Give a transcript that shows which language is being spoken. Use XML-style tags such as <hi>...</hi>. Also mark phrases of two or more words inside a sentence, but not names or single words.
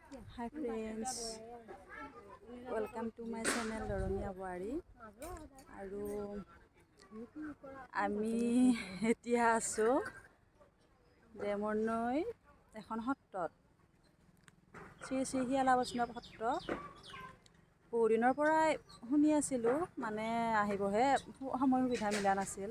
<en>Hi friends, welcome to my channel Doromia Boari.</en> <as>আৰু আমি এতিয়া আছোঁ দেমৰনৈ এখন সত্ৰত, শ্ৰী শ্ৰী শিয়ালা বৈষ্ণৱ সত্ৰ। বহুদিনৰ পৰাই শুনি আছিলোঁ, মানে আহিবহে সময় সুবিধা মিলা নাছিল।</as>